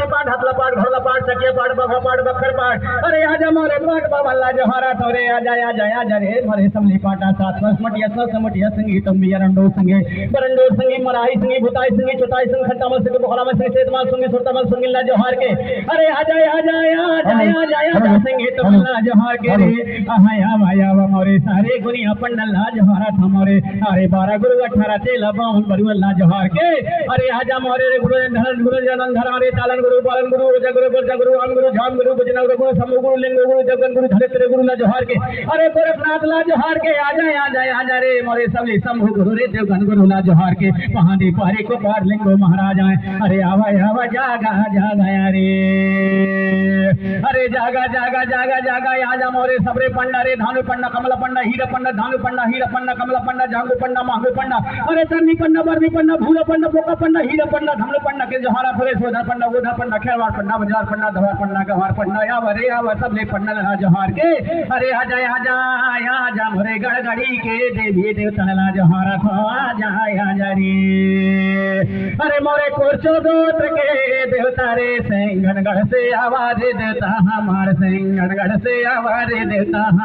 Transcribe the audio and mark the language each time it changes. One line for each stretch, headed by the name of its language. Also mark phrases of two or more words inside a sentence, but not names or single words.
Chhattisgarhi: पाट हथला पाट घोड़ा पाट सकिया पाट बखर पाट बखर पाट अरे आजा मोरे पाट बाबा जोहारा तोरे आजा आजा आजा रे मोरे समली पाटा सात मटिया समटिया संगी तंबी रंडो संगे बरंडो संगी मराई संगी भुताई संगी चुताई संग खट्टा मल संगी बखरा मल संगी सेतमाल संगी सुरता मल संगी ला जोहार के अरे आजा आजा आजा आजा आजा संगी तमला जोहार के रे आहा आया मोरे सारे गुनिया पंडल ला जोहारा था मोरे अरे 12 गुरु 18 चेला बावन बरुला जोहार के अरे आजा मोरे रे गुरु धन गुरु जनन धर रे तालन गुरु पालन गुरु जग गुरु बरजा गुरु अन गुरु झाम गुरु बजना गुरु समूह गुरु लिंग गुरु जगन गुरु धरेत्र गुरु ला जोहार के अरे गोरखनाथ ला जोहार के आजा आजा आजा रे मोरे सबले शंभु गुरु रे देवगन गुरु ला जोहार के महादेव पारे को पार लिंगो महाराज आए अरे आवा आवा जागा जागा रे अरे जागा जागा जागा जागा आजा मोरे सबरे पंडा रे धानु पंडा कमला पंडा हीरा पंडा धानु पंडा हीरा पंडा कमला पंडा जांगू पंडा मांगू पंडा अरे तन्नी पंडा बरनी पंडा भूला पंडा बोका पंडा हीरा पंडा धानु पंडा के जोहारा फरे सोधा पंडा गोधा पंडा खेवाड़ पंडा बाजार पंडा धवार पंडा गवार पंडा आवा रे आवा सबले पंडा ला जोहार के अरे आजा आजा आजा मोरे गड़गड़ी के देवी देवता ला जोहारा था आजा आजा रे अरे मोरे कोरचो गोत्र के देवता रे सिंगनगढ़ से आवाज देता हमार सिंगनगढ़ से आवाज देता